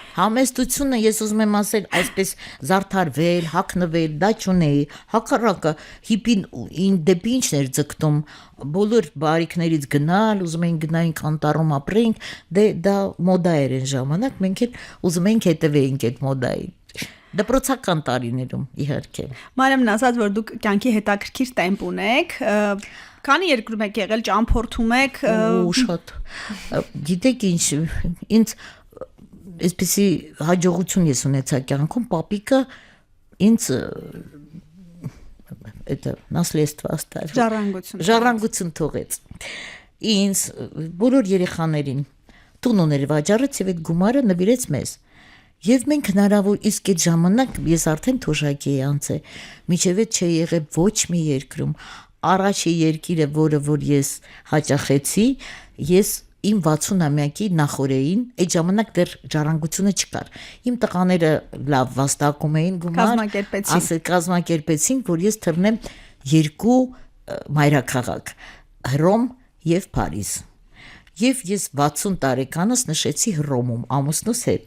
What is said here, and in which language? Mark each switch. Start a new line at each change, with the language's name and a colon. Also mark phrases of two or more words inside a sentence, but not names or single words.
Armenian: Համեստությունը ես ուզում եմ ասել, այսպես զարդարվել, հագնվել, դա չունեի, հակառակը հիպին դեպի ինչն էր ձգտում, բոլոր բարիքներից գնալ, ուզում էին գնայինք անտառում ապրեինք, դա մոդա էր այն ժամանակ, մենք էլ ուզում էինք հետևեինք այդ մոդային։ Դպրոցական տարիներում իհարկե։ Մարիամն ասաց, որ դուք կյանքի հետաքրքիր տեմպ ունեք, քանի երկրում եք եղել, ճամփորդում եք։ Ու շատ։ Գիտեք ինչ, ինձ այսպեսի հաջողություն ես ունեցա կյանքում, պապիկը ինձ
Russian: это наследство оставил.
Armenian: Ժառանգություն թողեց։ Ինձ բոլոր երեխաներին տուն ուներ վաճառեց եւ այդ գումարը նվիրեց մեզ։ Եվ մենք հնարավոր իսկ այդ ժամանակ ես արդեն թոշակի էի անցել, միջև այդ չի եղել ոչ մի երկրում։ Առաջի երկիրը, որը որ ես հաճախեցի, ես իմ 60-ամյակի նախորեին, այդ ժամանակ դեռ ժառանգությունը չկար։ Իմ տղաները լավ վաստակում էին գումար, կազմակերպեցին, որ ես թռնեմ 2 մայրաքաղաք՝ Հռոմ եւ Փարիզ։ Եվ ես 60 տարեկանս նշեցի Հռոմում ամուսնուս հետ։